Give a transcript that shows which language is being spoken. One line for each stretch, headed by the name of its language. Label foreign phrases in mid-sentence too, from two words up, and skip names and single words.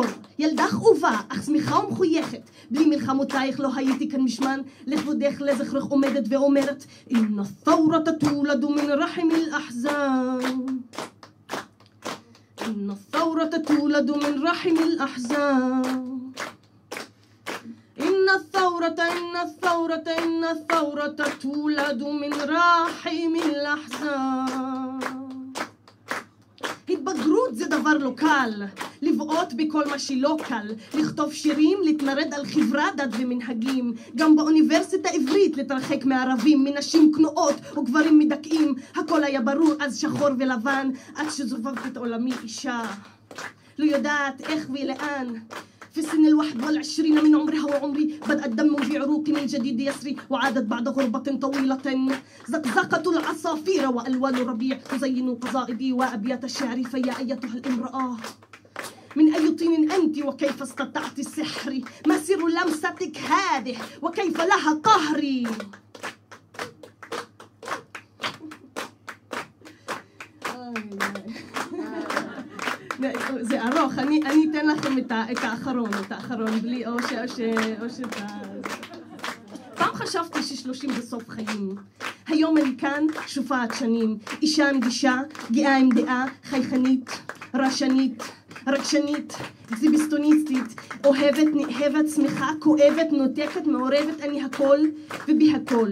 Hebrew: ילדה חובה, אך שמחה ומחויכת. בלי מלחמותייך לא הייתי כאן משמן. לכבודך לזכרך עומדת ואומרת,
Arabic: إن الثورة تولد من رحم الأحزان. إن الثورة تولد من رحم الأحزان. إن الثورة تولد من رحم الأحزان.
Hebrew: התבגרות זה דבר לא קל, לבעוט בכל מה שלא קל, לכתוב שירים, להתמרד על חברה, דת ומנהגים, גם באוניברסיטה עברית להתרחק מערבים, מנשים כנועות וגברים מדכאים, הכל היה ברור אז שחור ולבן, עד שזובבת את עולמי אישה, לא יודעת איך ולאן.
Arabic: في سن 21 من عمرها وعمري بدأ الدم في عروقي من جديد يسري وعادت بعد غربة طويلة زقزقة العصافير وألوان الربيع تزين قصائدي وأبيات الشعر فيا أيتها الامرأة من أي طين أنت وكيف استطعت السحر ما سر لمستك هذه وكيف لها قهري
Hebrew: זה ארוך, אני אתן לכם את האחרון, בלי או שאתה... פעם חשבתי ש30 בסוף חיים. היום אני כאן שופעת שנים, אישה נגישה, גאה עם דעה, חייכנית, רשנית, רגשנית, אקזיביסטוניסטית, אוהבת, נאהבת, שמחה, כואבת, נותקת, מעורבת, אני הכל ובי הכל.